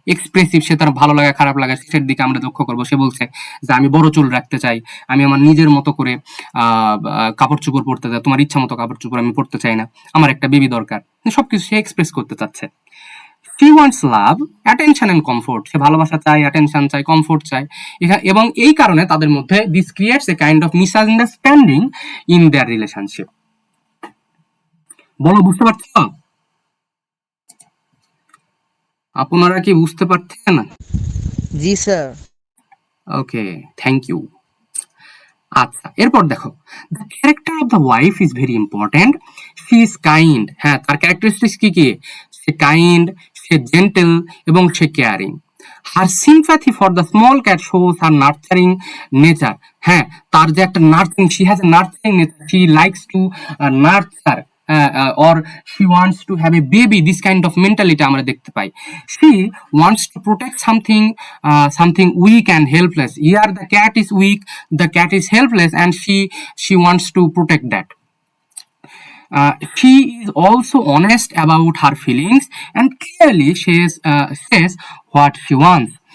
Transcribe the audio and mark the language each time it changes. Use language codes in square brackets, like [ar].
[bn] Expressive, সে তার ভালো লাগা খারাপ লাগা সেটার দিকে আমরা লক্ষ্য করবো। সে বলছে যে আমি বড় চুল রাখতে চাই, আমি আমার নিজের মতো করে কাপড় চোপড় পরতে চাই, তোমার ইচ্ছা মতো কাপড় চোপড় আমি পরতে চাই না, আমার একটা বেবি দরকার। সবকিছু সে এক্সপ্রেস করতে চাচ্ছে। [en] She wants love, attention and comfort. [bn] সে ভালোবাসা চায়, অ্যাটেনশন চায়, কমফোর্ট চায়। এবং এই কারণে তাদের মধ্যে [en] This creates a kind of misunderstanding in their relationship. [bn] বলো, বুঝতে পারছো? আপনারা কি বুঝতে পারছেন? জি স্যার। [en] Okay, thank you. [bn] আচ্ছা, এরপর দেখো, [en] The character of the wife is very important. She is kind. [bn] হ্যাঁ, তার ক্যারেক্টারিস্টিক্স কি কি? সে কাইন্ড, সে জেন্টেল এবং সে caring. [en] Her sympathy for the small cat shows her nurturing nature. [bn] হ্যাঁ, তার যে একটা nurturing, [en] she has a nurturing nature, she likes to nurture or she wants to have a baby, this kind of mentality [bn] আমরা দেখতে পাই। [en] she wants to protect something weak and helpless. Here the cat is weak, the cat is helpless, and she wants to protect that. She is also honest about her feelings and clearly says what she wants.